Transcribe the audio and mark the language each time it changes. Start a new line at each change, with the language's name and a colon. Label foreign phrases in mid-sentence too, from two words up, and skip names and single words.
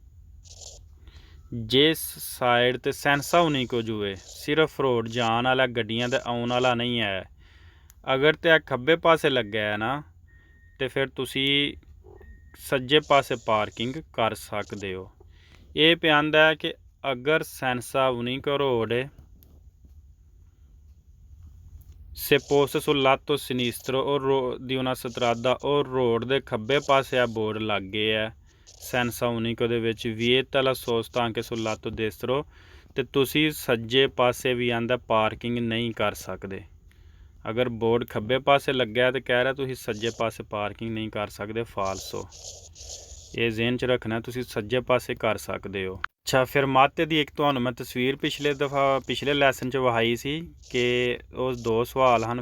Punjabi: ਜਿਸ ਸਾਈਡ 'ਤੇ ਸੈਂਸਾ ਹੋਣੀ ਕੁਝ ਹੋਵੇ, ਸਿਰਫ ਰੋਡ ਜਾਣ ਵਾਲਾ, ਗੱਡੀਆਂ ਦੇ ਆਉਣ ਵਾਲਾ ਨਹੀਂ ਹੈ। ਅਗਰ ਤਾਂ ਖੱਬੇ ਪਾਸੇ ਲੱਗਾ ਹੈ ਨਾ, ਤੇ ਫਿਰ ਤੁਸੀਂ ਸੱਜੇ ਪਾਸੇ ਪਾਰਕਿੰਗ ਕਰ ਸਕਦੇ ਹੋ। ਇਹ ਪਿਆਂਦਾ ਹੈ ਕਿ ਅਗਰ
Italian: senso unico
Punjabi: road
Italian: se posta sul lato sinistro o di una strada
Punjabi: o road ਦੇ ਖੱਬੇ ਪਾਸੇ ਆ ਬੋਰਡ ਲੱਗ ਗਏ ਹੈ
Italian: senso unico
Punjabi: ਦੇ ਵਿੱਚ
Italian: vieta la sosta anche sul lato destro,
Punjabi: ਤੇ ਤੁਸੀਂ ਸੱਜੇ ਪਾਸੇ ਵੀ ਆਂਦਾ ਪਾਰਕਿੰਗ ਨਹੀਂ ਕਰ ਸਕਦੇ। ਅਗਰ ਬੋਰਡ ਖੱਬੇ ਪਾਸੇ ਲੱਗਿਆ ਤੇ ਕਹਿ ਰਿਹਾ ਤੁਸੀਂ ਸੱਜੇ ਪਾਸੇ ਪਾਰਕਿੰਗ ਨਹੀਂ ਕਰ ਸਕਦੇ, ਫਾਲਸੋ। ਇਹ ਜ਼ਿਹਨ 'ਚ ਰੱਖਣਾ, ਤੁਸੀਂ ਸੱਜੇ ਪਾਸੇ ਕਰ ਸਕਦੇ ਹੋ। ਅੱਛਾ, ਫਿਰ ਮਾਤੇ ਦੀ ਇੱਕ ਤੁਹਾਨੂੰ ਮੈਂ ਤਸਵੀਰ ਪਿਛਲੇ ਲੈਸਨ 'ਚ ਵਹਾਈ ਸੀ ਕਿ ਉਹ ਦੋ ਸਵਾਲ ਹਨ।